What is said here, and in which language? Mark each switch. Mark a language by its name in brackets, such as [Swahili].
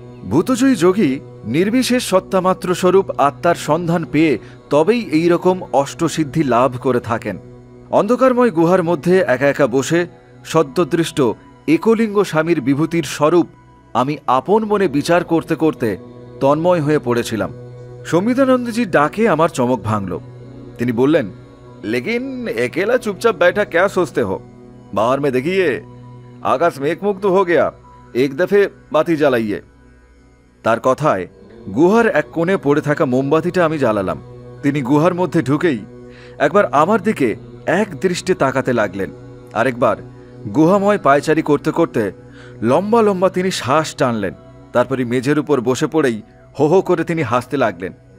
[Bangla] ভূতজয়ী যোগী নির্বিশেষ সত্তামাত্র স্বরূপ আত্মার সন্ধান পেয়ে তবেই এই রকম অষ্টসিদ্ধি লাভ করে থাকেন। অন্ধকারময় গুহার মধ্যে একা একা বসে সদ্যদৃষ্ট একলিঙ্গ স্বামীর বিভূতির স্বরূপ আমি আপন মনে বিচার করতে করতে তন্ময় হয়ে পড়েছিলাম। संविदानंदजी डाके আমার চমক ভাঙল। তিনি বললেন, [Hindi] लेकिन अकेला चुपचाप बैठा क्या सोचते हो? बाहर में देखिए, आकाश मेघमुक्त हो गया, एक दफे बाती জ্বালাইয়ে। [Bangla] তার কথায় গুহার এক কোণে পড়ে থাকা মোমবাতিটা আমি জ্বালালাম। তিনি গুহার মধ্যে ঢুকেই একবার আমার দিকে এক দৃষ্টে তাকাতে লাগলেন, আরেকবার গুহাময় পায়চারি করতে করতে লম্বা লম্বা তিনি শ্বাস টানলেন। তারপরে মেঝের উপর বসে পড়েই हो हो করে তিনি হাসতে লাগলেন।